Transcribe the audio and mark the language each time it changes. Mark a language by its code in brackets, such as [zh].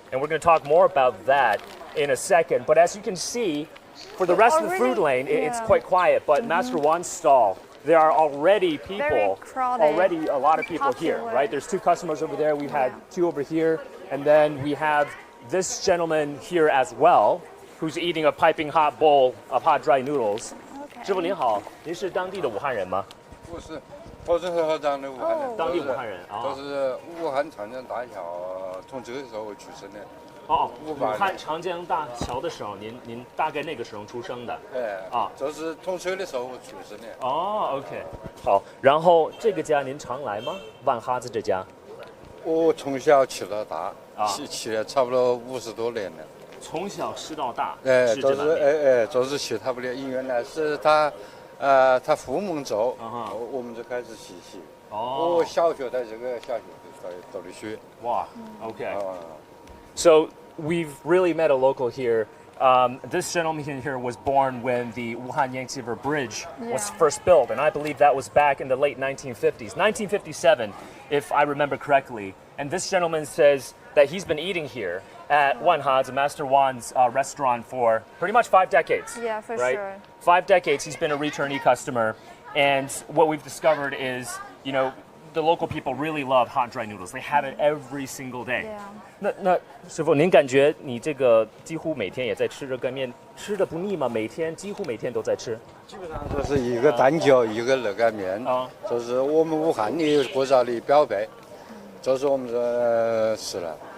[en] And we're going to talk more about that in a second. But as you can see, for the rest of the food lane, it's quite quiet. But Master Wan's stall, there are already people, already a lot of people here, right? There's 2 customers over there. We've had 2 over here. And then we have this gentleman here as well, who's eating a piping hot bowl of hot dry noodles. [zh] 师傅您好，您是当地的武汉人吗？不是，我是河南的武汉人，当地武汉人啊，都是武汉长江大桥从这个时候出生的。哦，武 500 汉长江大桥的时候，您大概那个时候出生的？就是通水的时候出生的。哦，OK，好。然后这个家您常来吗？万哈子这家？我从小吃到大，吃了差不多50多年了。从小吃到大，就是吃他不了，因为原来是他父母做，我们就开始吃。我小学在这个小学读的书。哇 ，OK。 [en] So we've really met a local here. This gentleman here was born when the Wuhan Yangtze River Bridge was first built, and I believe that was back in the late 1950s, 1957, if I remember correctly. And this gentleman says that he's been eating here at Wan Hazi, Master Wan's restaurant for pretty much 5 decades. Yeah, for right? sure. 5 decades he's been a returnee customer, and what we've discovered is, you know, the local people really love hot dry noodles. They have it every single day. Yeah. [zh] 那师傅，您感觉你这个几乎每天也在吃这个面，吃的不腻吗？几乎每天都在吃。基本上就是一个蛋饺，一个那个面，就是我们武汉的国家的标配，就是我们这吃了。